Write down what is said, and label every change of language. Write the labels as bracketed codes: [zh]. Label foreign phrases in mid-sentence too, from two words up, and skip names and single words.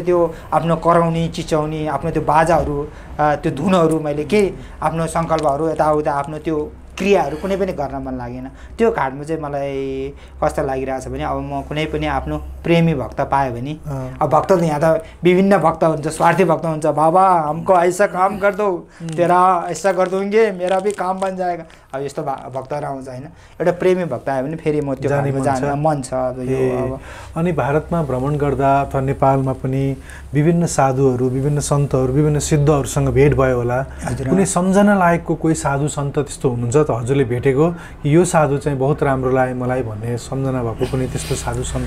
[ne] त्यो आफ्नो कराउने चिच्याउने आफ्नो त्यो बाजाहरू त्यो धुनहरू मैले के आफ्नो सङ्कल्पहरू यताउता आफ्नो त्यो क्रियाहरू कुनै पनि गर्न मन लागेन त्यो घाटमा चाहिँ मलाई कस्तो लागिरहेछ भने अब म कुनै पनि आफ्नो प्रेमी भक्त पाएँ भने अब भक्त त यहाँ त विभिन्न भक्त हुन्छ स्वार्थी भक्त हुन्छ [hi] बाबा हमको ऐसा काम कर दो तेरा ऐसा कर दूंगे मेरा भी काम बन जाएगा [ne] अब यस्तो भक्तहरू आउँछ होइन एउटा प्रेमी भक्त आयो भने फेरि म त्यो घाटमा जान मन छ अब यो अब अनि भारतमा भ्रमण गर्दा अथवा नेपालमा पनि विभिन्न साधुहरू विभिन्न सन्तहरू विभिन्न सिद्धहरूसँग भेट भयो होला कुनै सम्झना लायकको कोही साधु सन्त त्यस्तो हुनुहुन्छ त हजुरले भेटेको कि यो साधु चाहिँ बहुत राम्रो लाग्यो मलाई भन्ने सम्झना भएको कुनै त्यस्तो साधु सन्त